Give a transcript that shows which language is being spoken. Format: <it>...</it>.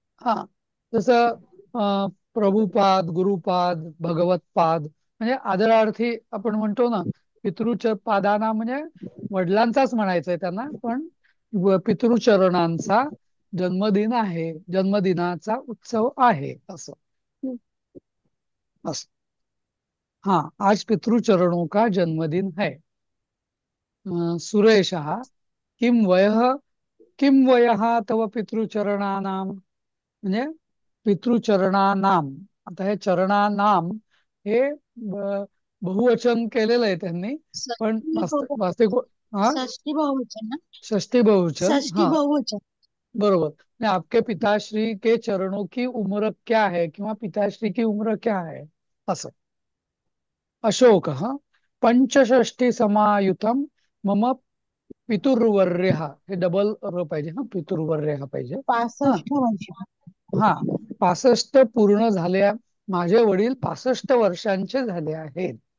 <mr>हा, जसं प्रभुपाद, गुरुपाद, भगवतपाद म्हणजे आदरार्थी आपण म्हणतो ना, पितृच पादाना म्हणजे वडिलांचाच म्हणायचंय त्यांना, पण पितृचरणांचा जन्मदिन आहे, जन्मदिनाचा उत्सव आहे असं. असं.</mr> <hi>हाँ, आज पितृचरणों का जन्मदिन है.</hi> <mr>सुरेश</mr> <sa>किम वयः तव पितृचरणानां,</sa> <mr>म्हणजे पितृचरणानां, आता हे चरणानां हे बहुवचन केलेलं आहे त्यांनी, पण वास्तविक हा षष्ठी बहुवचन ना. षष्ठी बहुवचन. षष्ठी हाँ बहुवचन. बरोबर. म्हणजे</mr> <hi>आपके पिताश्री के चरणों की उम्र क्या है</hi> <mr>किंवा</mr> <hi>पिताश्री की उम्र क्या है</hi> <mr>असं. अशोक</mr> <sa>पंचषष्ठी समायुतम मम पितुर्वर्य,</sa> <mr>हे डबल र पाहिजे, हा पितुर्वर्य पाहिजे. 65 वर्ष. हा, 65 पूर्ण झाल्या, माझे वडील 65 वर्षांचे झाले आहेत.</mr>